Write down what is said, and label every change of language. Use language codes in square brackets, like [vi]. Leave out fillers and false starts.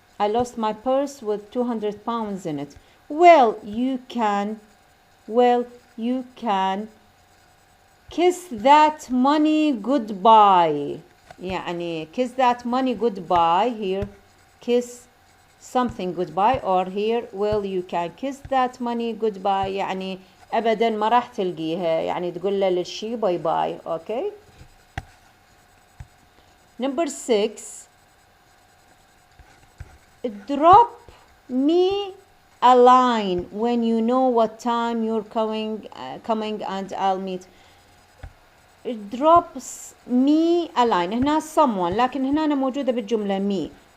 [en] I lost my purse with 200 pounds in it. Well, you can kiss that money goodbye. يعني kiss that money goodbye. Here, kiss something goodbye, or here, well, you can kiss that money goodbye. [ar] يعني أبدا ما راح تلقيها، يعني تقول له للشي باي باي. [en] Okay. Number 6. Drop me a line when you know what time you're coming and I'll meet. drop me a line. [ar] هنا someone لكن هنا أنا موجودة بالجملة me.